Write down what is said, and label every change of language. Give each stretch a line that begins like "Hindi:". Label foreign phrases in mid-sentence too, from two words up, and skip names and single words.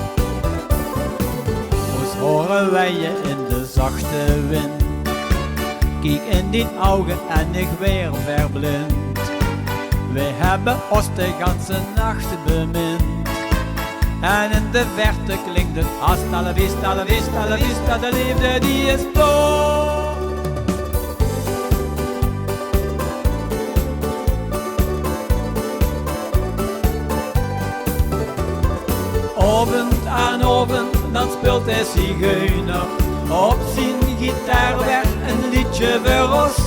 Dutch: Ons horen wij je in de zachte wind. Kijk in die ogen en ik weer verblind. Wij hebben ons de ganse nacht bemind. En in de verte klinkt het
Spanish: hasta la vista, la vista, la vista.
Dutch: De liefde die is dood. Avond aan avond, dan speelt hij zigeuner. Op zijn gitaar weer een liedje voor ons.